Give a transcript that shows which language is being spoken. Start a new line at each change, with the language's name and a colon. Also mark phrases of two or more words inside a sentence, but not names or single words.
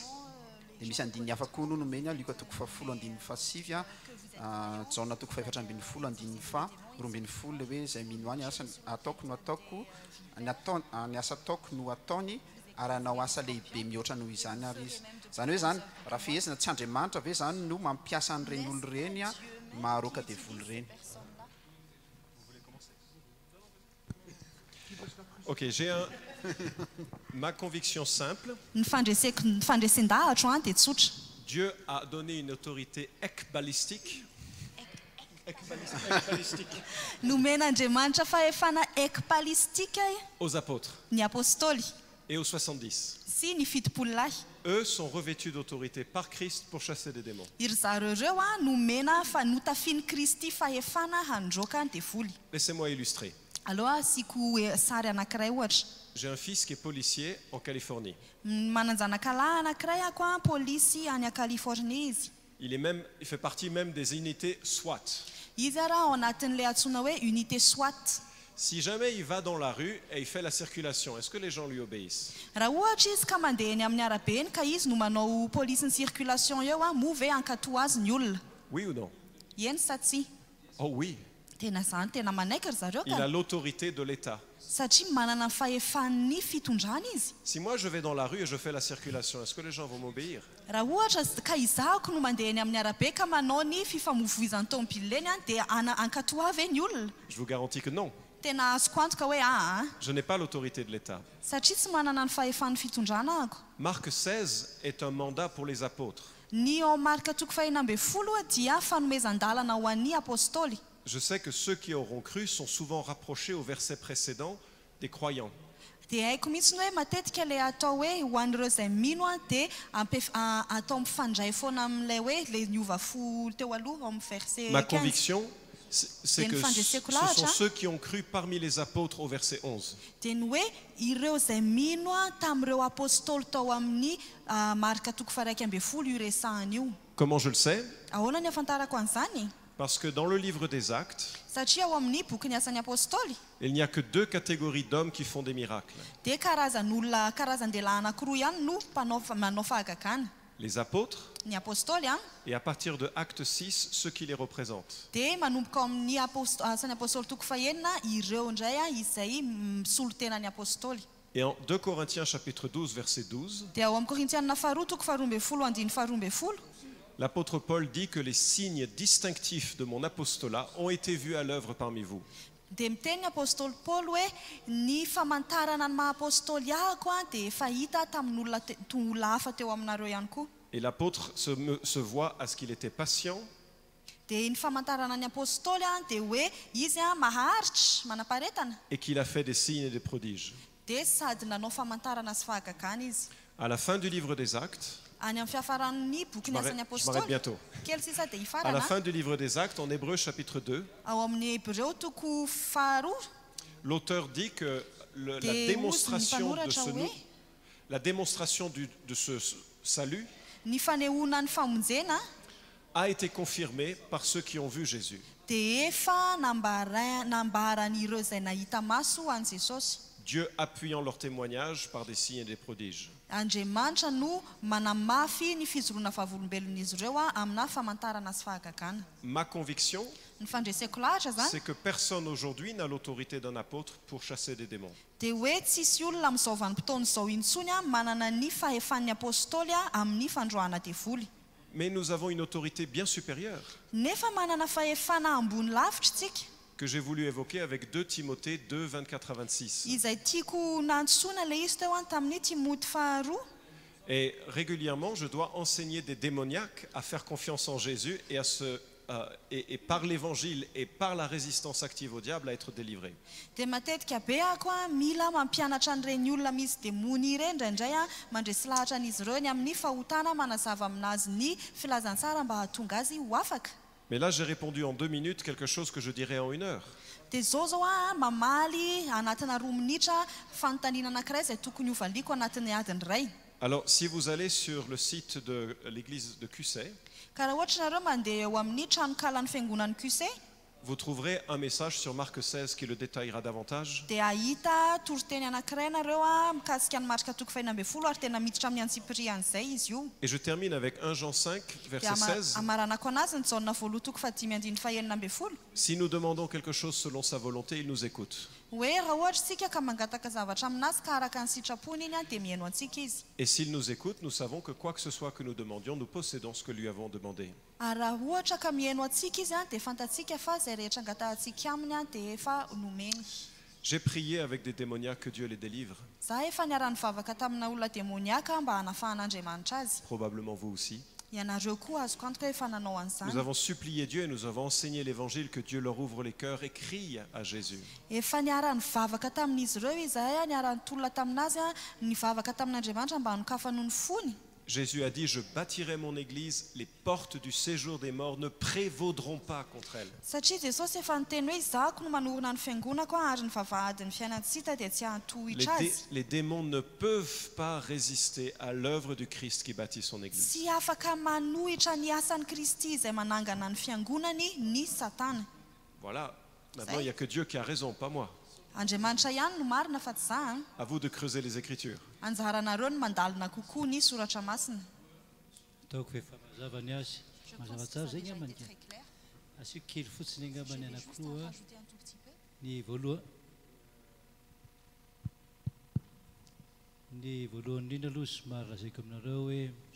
Malagasy: Dia misy andininy hafa koa no nomeny Luka 10:7 Jaona 4:12 le hoe izay mino any asa ataoko no ataoko ny asa ataoko no ataony ary anao asa lehibe mihoatra noho izany ary izy. Zany hoe zany raha fihesina tsy Andriamanitra ve zany no mampiasa an'ireny olo ireny maharoka devoly ireny.
French: Ok, j'ai ma conviction simple.
Malagasy: Ny fandresen-dahatra dia tsotra.
French: Dieu a donné une autorité ekbalistique.
Malagasy: Nomen'Andriamanitra fahefana ekbalistika
French: aux apôtres
Malagasy: ny apôstôly
French: et aux 70.
Malagasy: sy ny fitopolo lahy.
French: Eux sont revêtus d'autorité par Christ pour chasser des démons.
Malagasy: Iry zareo ireo nomena fa notafiany Kristy fahefana handroaka ny devoly.
French: Laissez-moi illustrer.
Malagasy: Aloha asiko sary anankiray ohatra.
French: J'ai un fils qui est policier en Californie.
Malagasy: Mananjanakalahy anankiray ako polisy any Californie izy.
French: Il fait partie même des unités SWAT.
Malagasy: Izy raha ao anatin'ilay antsoina hoe unité SWAT.
French: Si jamais il va dans la rue et il fait la circulation, est-ce que les gens lui obéissent?
Malagasy: Raha ohatra izy ka mandeha eny amin'ny arabe eny ka izy no manao police ny circulation eo moa ve ankatoa azy ny olona?
French: Oui ou non?
Malagasy: Eny sa tsy?
French: Oh oui.
Malagasy: Tena zany, tena manaiky ry zareo
French: Il a l'autorité de l'État.
Malagasy: Satria manana ny fahefan'ny fitondrana izy.
French: Si moi je vais dans la rue et je fais la circulation, est-ce que les gens vont m'obéir?
Malagasy: Raha ohatra ka izahako no mandeha eny amin'ny arabe ka manao ny fifamoivoizan'ny tomobilina eny dia ankatoa ve ny olona?
French: Je vous garantis que non.
Malagasy: Tena azoko antoka hoe
French: Je n'ai pas l'autorité de l'État.
Malagasy: Satria tsy manana ny fahefan'ny fitondrana ako.
French: Marc 16 est un mandat pour les apôtres.
Malagasy: Ny ao Marka 16 dia fanomezan-dalana ho an'ny apôstôly.
French: Je sais que ceux qui auront cru sont souvent rapprochés au verset précédent des croyants.
Malagasy: Dia haiko mihitsy hoe matetika ilay atao hoe ho an'ireo izay mino dia atao mifandray foana amin'ilay hoe le niova fo teo aloha ao amin'ny verset 15.
French: Ma conviction, c'est que ce sont ceux qui ont cru parmi les apôtres au verset 11.
Malagasy: Dia ny hoe ireo izay mino tamin'ireo apôstôly tao amin'ny Marka 1:20 io resahana io.
French: Comment je le sais?
Malagasy: Ahoana ny afantarako an'izany?
French: Parce que dans le livre des Actes,
Malagasy: Satria ao amin'ny boky ny asan'ny apôstôly
French: il n'y a que 2 catégories d'hommes qui font des miracles.
Malagasy: dia karazan'olona karazan-dehilahy anankiroa ihany no manao fahagagana.
French: Les apôtres,
Malagasy: Ny apôstôly
French: et à partir de Acte 6, ceux qui les représentent.
Malagasy: dia manomboka amin'ny asan'ny apôstôly 9 ireo indray izay misolo tenany apôstôly.
French: Et en 2 Corinthiens chapitre 12 verset 12,
Malagasy: Dia ao amin'ny Korintiana 2:12
French: l'apôtre Paul dit que les signes distinctifs de mon apostolat ont été vus à l'œuvre parmi vous.
Malagasy: dia miteny apôstôly Paul hoe ny famantarana ny maha-apôstôly ahako dia efa hita tamin'olona hafa teo aminareo ihany koa.
French: Et l'apôtre se voit à ce qu'il était patient,
Malagasy: Dia ny famantarana ny apôstôly dia hoe izy maharitra manaparetana
French: et qu'il a fait des signes et des prodiges.
Malagasy: dia sady nanao famantarana sy fahagagana izy.
French: À la fin du livre des Actes,
Malagasy: Any amin'ny fiafaran'ny boky ny asan'ny
French: je m'arrête
Malagasy: apôstôly
French: bientôt.
Malagasy: kely sisa dia
French: À la
Malagasy: ifarana
French: fin du livre des Actes, en Hébreu chapitre 2,
Malagasy: ao amin'ny Hébreu 2:2
French: l'auteur dit que la Des démonstration de
Malagasy: mpanoratra
French: ce,
Malagasy: hoe
French: la démonstration de ce salut
Malagasy: ny fanehoana ny famonjena
French: a été confirmée par ceux qui ont vu Jésus.
Malagasy: dia efa nambaran'ireo izay nahita maso an'i Jesosy.
French: Dieu appuyant leur témoignage par des signes et des prodiges.
Malagasy: Andriamanitra no manamafy ny fijoroana vavolombelon'izy ireo amina famantarana sy fahagagana.
French: Ma conviction,
Malagasy: Ny fandreseko lahatra zany
French: c'est que personne aujourd'hui n'a l'autorité d'un apôtre pour chasser des démons.
Malagasy: dia hoe tsisy olona amin'izao vanim-potoana izao intsony manana ny fahefan'ny apôstôly amin'ny fandroana devoly.
French: Mais nous avons une autorité bien supérieure
Malagasy: Nefa manana fahefana ambony lavitra tsika
French: que j'ai voulu évoquer avec 2 Timothée 2, 24 à 26.
Malagasy: izay tiako nantsoina le izy teo tamin'ny Timoty 2.
French: Et régulièrement, je dois enseigner des démoniaques à faire confiance en Jésus et, et par l'évangile et par la résistance active au diable à être délivrés.
Malagasy: Dia matetika be ako mila mampianatra an'ireny olona misy demony ireny indraindray mandresy lahatra an'izy ireo ny amin'ny fahotana manazava aminazy ny filazantsara mba hahatonga azy ho afaka.
French: Mais là, j'ai répondu en 2 minutes quelque chose que je dirais en 1 heure.
Malagasy: Dia zao mamaly anatina 2 minitra fanontaniana anankiray izay tokony hovaliko anatin'ny adiny iray.
French: Alors, si vous allez sur le site de l'église de Cusset,
Malagasy: Ka raha ohatra nareo mandeha eo amin'ny tranokalan'ny fiangonan'ny Cusset,
French: vous trouverez un message sur Marc 16 qui le détaillera davantage.
Malagasy: Dia ahita toriteny anankiray ianareo mikasika ny marika toko faina amby folo ary tena miditra amin'ny antsipirian'izay izy io.
French: Et je termine avec 1 Jean 5,
Malagasy: Dia
French: verset 16.
Malagasy: amaranako anazy ny jaona voaloha toko fahatimy andiny fahaenina amby folo.
French: Si nous demandons quelque chose selon sa volonté, il nous écoute.
Malagasy: Hoe raha ohatra isika ka mangataka zavatra aminazy ka araka ny sitrapony iny dia mihaino antsika izy.
French: Et s'il nous écoute, nous savons que quoi que ce soit que nous demandions, nous possédons ce que lui avons demandé.
Malagasy: Ary raha ohatra ka mihaino antsika izy dia fantatsika fa izay rehetra angatahantsika aminy dia efa nomeny.
French: J'ai prié avec des démoniaques que Dieu les délivre.
Malagasy: Za efa niara nivavaka tamina olona demoniaka mba hanafahan'Andriamanitra azy.
French: Probablement vous aussi.
Malagasy: Ianareo koa azoko antoka efa nanao an'izany.
French: Nous avons supplié Dieu et nous avons enseigné l'évangile, que Dieu leur ouvre les cœurs et crie à Jésus.
Malagasy: Efa niara nivavaka tamin'izy ireo izahay niara nitolona taminazy nivavaka tamin'Andriamanitra mba hanokafany ny fony.
French: Jésus a dit, je bâtirai mon église, les portes du séjour des morts ne prévaudront pas contre elle.
Malagasy: Satria Jesosy efa niteny hoe izahako no manorina ny fiangonako ary ny vavahadin'ny fiainantsika dia tsy hantohitra azy.
French: Les démons ne peuvent pas résister à l'œuvre du Christ qui bâtit son église.
Malagasy: Tsy afaka manohitra ny asan'ny Kristy izay manangana ny fiangonany ny Satana.
French: Voilà, maintenant il n'y a que Dieu qui a raison, pas moi.
Malagasy: Andriamanitra ihany no marina fa tsy za.
French: À vous de creuser les Écritures.
Malagasy: Anjaranareo ny mandalina kokoa ny soratra masina. Ataoko efa mazava ny azy mazava tsara zay ny amany asio kely fotsiny angambany anankiroa ny voalohany indrindra aloha somary lazaiko aminareo hoe